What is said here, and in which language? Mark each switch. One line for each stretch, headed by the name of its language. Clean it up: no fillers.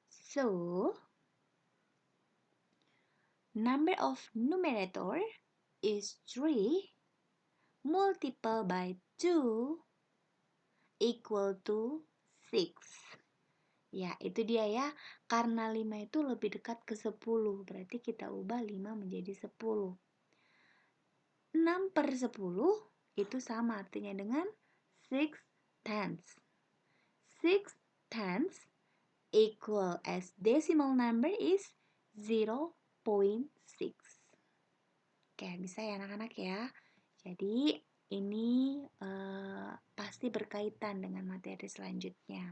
English: So, number of numerator is 3 multiplied by 2 equal to 6.
Indonesian: Ya, itu dia ya. Karena 5 itu lebih dekat ke 10, berarti kita ubah 5 menjadi 10. 6/10 itu sama artinya dengan 6/10.
English: 6/10 equal as decimal number is 0.6.
Indonesian: Oke, bisa ya anak-anak ya. Jadi ini pasti berkaitan dengan materi selanjutnya.